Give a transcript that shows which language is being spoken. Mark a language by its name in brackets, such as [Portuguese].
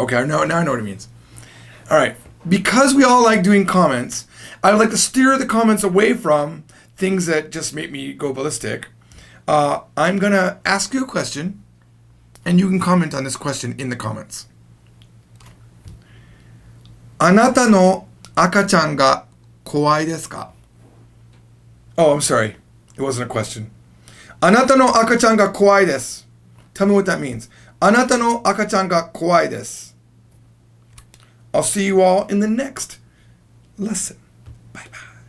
[English] Okay, now I know what it means. All right. Because we all like doing comments, I would like to steer the comments away from things that just make me go ballistic. I'm going to ask you a question, and you can comment on this question in the comments. [Japanese] あなたの赤ちゃんが怖いですか? [English] Oh, I'm sorry. It wasn't a question. [Japanese] あなたの赤ちゃんが怖いです. [English] Tell me what that means. [Japanese] あなたの赤ちゃんが怖いです. [English] I'll see you all in the next lesson. Bye bye.